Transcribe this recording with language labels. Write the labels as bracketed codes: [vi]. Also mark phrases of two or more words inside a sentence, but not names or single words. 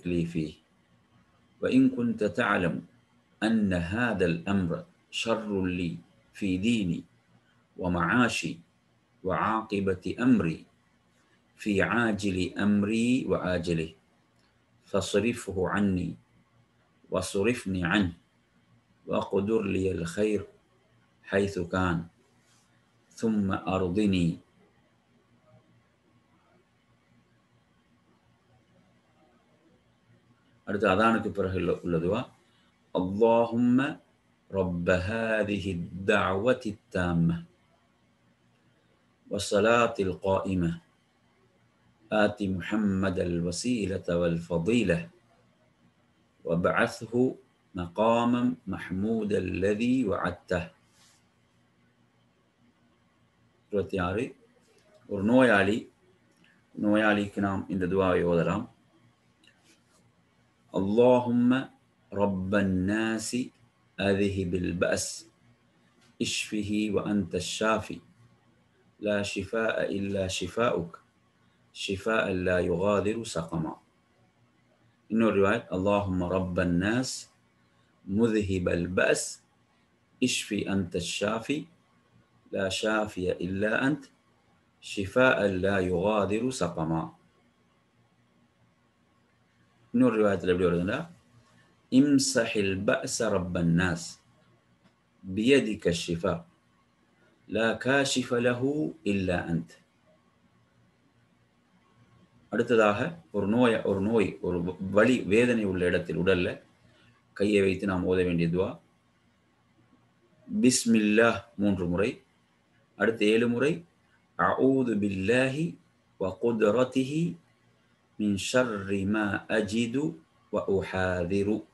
[ar] لي فيه وإن كنت تعلم أن هذا الأمر شر لي في ديني ومعاشي وعاقبة أمري في عاجل أمري وآجله فاصرفه عني وصرفني عنه وأقدر لي الخير حيث كان ثم أرضني. [ta] அடுத்து அதானுக்கு பிறகு உள்ளதுவா [ar] اللهم رب هذه الدعوة التامة والصلاة القائمة آت محمد الوسيلة والفضيلة وابعثه مقاما محمودا الذي وعدته. [ta] 26 ஒரு நோயாளிக்கு நாம் இந்த துஆவை ஓதலாம். [ar] اللهم رب الناس أذهب البأس اشفه وأنت الشافي لا شفاء إلا شفاؤك شفاء لا يغادر سقما. [ta] இன்னொரு ரிவாயத் [ar] اللهم رب الناس مذهب البأس اشفي أنت الشافي لا شافي إلا أنت شفاء لا يغادر سقما. [ta] இன்னொரு ரிவாயத்தில் எப்படி வருதுன்னா [ar] امسح البأس رب الناس بيدك الشفاء لا كاشف له إلا أنت. [ta] அடுத்ததாக ஒரு வலி வேதனை உள்ள இடத்தில் உடல்ல கையை வைத்து நாம் ஓத வேண்டிய துஆ பிஸ்மில்லாஹ் 3 முறை, அடுத்து 7 முறை [ar] أعوذ بالله و قدرته من شر ما أجد و أحاذر.